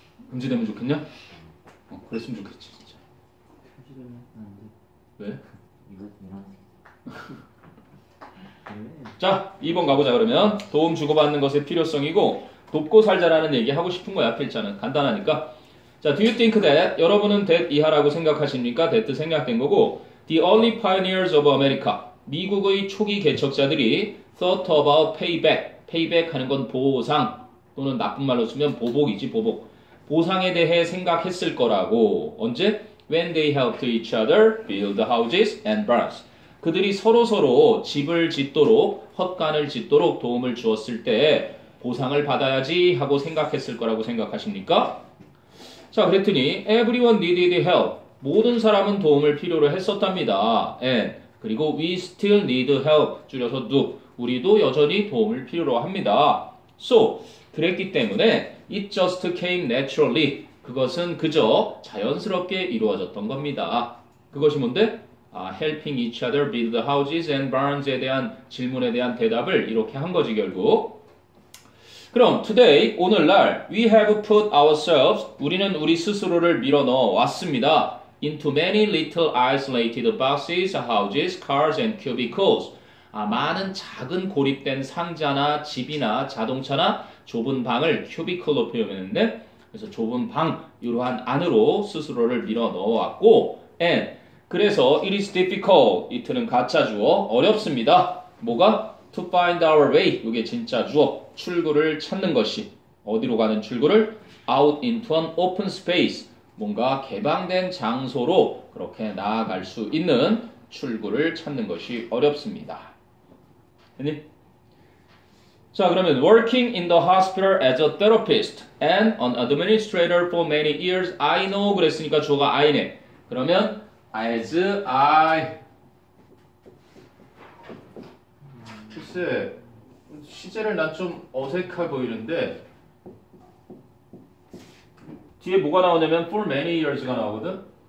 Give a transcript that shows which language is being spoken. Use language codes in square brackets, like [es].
[ko] 금지되면 좋겠냐? 그랬으면 좋겠지 진짜. 표지되면 안 돼. 왜? 이런 자 2번 가보자. 그러면 도움 주고받는 것의 필요성이고 돕고 살자라는 얘기 하고 싶은 거야. 필자는 간단하니까. 자, [en] do you think that [ko] 여러분은 [en] that [ko] 이하라고 생각하십니까? that 생략된 거고 [en] the early pioneers of America [ko] 미국의 초기 개척자들이 [en] thought about payback [ko] 하는 건 보상 또는 나쁜 말로 쓰면 보복이지 보복. 보상에 대해 생각했을 거라고. 언제? [en] when they helped each other build houses and barns. [ko] 그들이 서로서로 집을 짓도록 헛간을 짓도록 도움을 주었을 때 보상을 받아야지 하고 생각했을 거라고 생각하십니까? 자, 그랬더니 [en] everyone needed help. [ko] 모든 사람은 도움을 필요로 했었답니다. [en] and [ko] 그리고 [en] we still need help. [ko] 줄여서 do. 우리도 여전히 도움을 필요로 합니다. [en] So [ko] 그랬기 때문에 [en] it just came naturally. [ko] 그것은 그저 자연스럽게 이루어졌던 겁니다. 그것이 뭔데? [en] helping each other build houses and barns에 [ko] 대한 질문에 대한 대답을 이렇게 한 거지 결국. 그럼 [en] today [ko] 오늘날 [en] we have put ourselves [ko] 우리는 우리 스스로를 밀어 넣어 왔습니다. [en] into many little isolated boxes, houses, cars and cubicles. [ko] 많은 작은 고립된 상자나 집이나 자동차나 좁은 방을 큐비클로 표현했는데 그래서 좁은 방 이러한 안으로 스스로를 밀어 넣어왔고 [en] and [ko] 그래서 [en] it is difficult it는 [ko] 가짜 주어 어렵습니다. 뭐가? [en] to find our way [ko] 이게 진짜 주어 출구를 찾는 것이 어디로 가는 출구를? [en] out into an open space [ko] 뭔가 개방된 장소로 그렇게 나아갈 수 있는 출구를 찾는 것이 어렵습니다. 됐니? [en] 자, 그러면 working in the hospital as a therapist and an administrator for many years, I know [ko] 그랬으니까 주어가 I네. 그러면 [en] as I [ko] 글쎄 시제를 난 좀 어색해 보이는데 뒤에 뭐가 나오냐면 [en] for many years가 [ko] 나오거든.